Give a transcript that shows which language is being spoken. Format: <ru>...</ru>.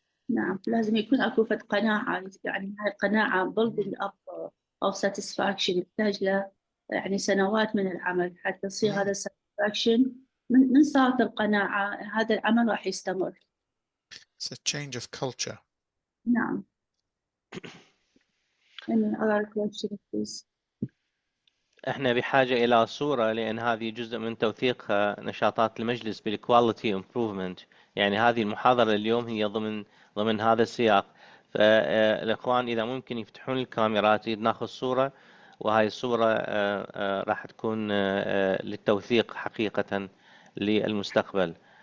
<ar>نعم، لازم يكون أكو فد قناعة، يعني هاي القناعة</ar> <en>building up</en> <ar>أو satisfaction يحتاج له يعني سنوات من العمل حتى تصير هذا satisfaction. من صارت القناعة هذا العمل راح يستمر.</ar> <en>It's a change of culture.</en> <ar>نعم.</ar> <en>Any other question please?</en> <ar>احنا بحاجة إلى صورة، لأن هذه جزء من توثيق نشاطات المجلس بالكواليتي امبروفمنت. يعني هذه المحاضرة اليوم هي ضمن هذا السياق. فالإخوان إذا ممكن يفتحون الكاميرات ناخذ صورة، وهاي الصورة راح تكون للتوثيق حقيقة للمستقبل.</ar>